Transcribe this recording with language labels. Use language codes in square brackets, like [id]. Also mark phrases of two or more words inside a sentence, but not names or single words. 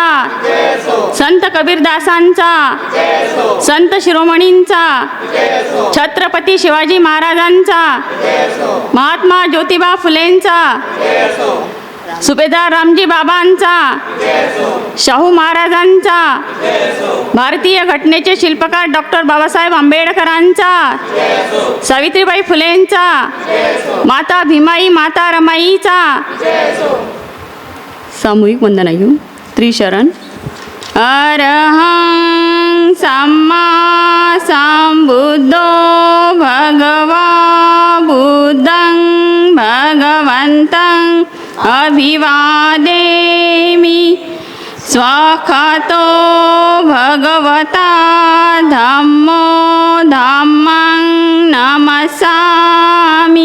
[mr] संत कबीरदासांचा, संत शिरोमणींचा, छत्रपती शिवाजी महाराजांचा, महात्मा ज्योतिबा फुलेंचा, सुभेदार रामजी बाबांचा, शाहू महाराजांचा, भारतीय घटनेचे शिल्पकार डॉक्टर बाबासाहेब आंबेडकरांचा, सावित्रीबाई फुलेंचा, माता भीमाई, माता रमाईचा. सामूहिक वंदना घेऊ. त्रिशरण. [pi] अरहं सम्मा संबुद्धो भगवा बुद्धं भगवन्तं अभिवादेमि. स्वाखतो भगवता धम्मो धम्मं नमस्सामि.